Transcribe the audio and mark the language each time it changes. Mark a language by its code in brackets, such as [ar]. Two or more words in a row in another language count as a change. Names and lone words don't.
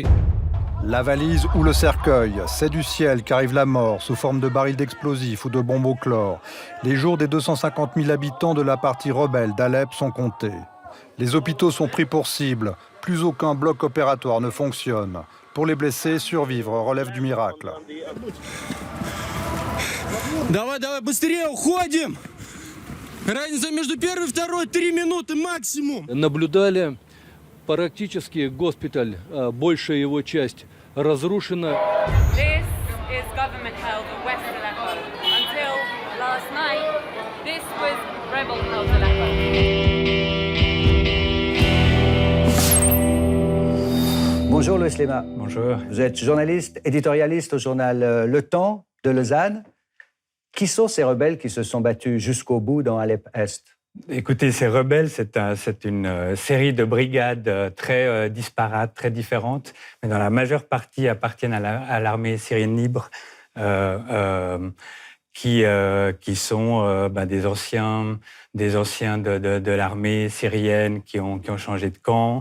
[fr] La valise ou le cercueil, c'est du ciel qu'arrive la mort sous forme de barils d'explosifs ou de bombes au chlore. Les jours des 250 000 habitants de la partie rebelle d'Alep sont comptés. Les hôpitaux sont pris pour cible. Plus aucun bloc opératoire ne fonctionne. Pour les blessés, survivre relève du miracle. [ru] Давай, быстрее уходим! Разница между первой и второй 3 минуты максимум. Наблюдали практически госпиталь, большая его часть разрушена. [en] This is government-held West Aleppo. Until last night, this was rebel-held Aleppo. [fr] Bonjour Louis Lema. Bonjour. Vous êtes journaliste, éditorialiste au journal Le Temps de Lausanne. Qui sont ces rebelles qui se sont battus jusqu'au bout dans Alep-Est ? Écoutez, ces rebelles, c'est une série de brigades très disparates, très différentes, mais dans la majeure partie appartiennent à l'armée syrienne libre, qui sont des anciens de l'armée syrienne qui ont changé de camp.